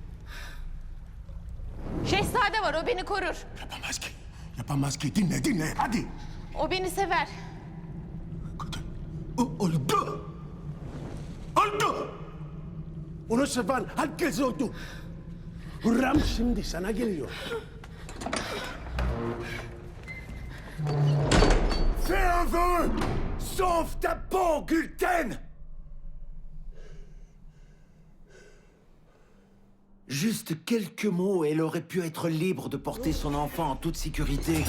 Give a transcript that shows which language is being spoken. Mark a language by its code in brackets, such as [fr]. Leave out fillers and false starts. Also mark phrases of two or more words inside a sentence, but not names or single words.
[tr] Şehzade var, o beni korur. Yapamaz ki dinle hadi. O beni sever. Öldü. Onu seven herkes öldü. Hürrem şimdi sana geliyor. [fr] Fais un vœu! Sauve ta peau, Gülten! Juste quelques mots, elle aurait pu être libre de porter son enfant en toute sécurité.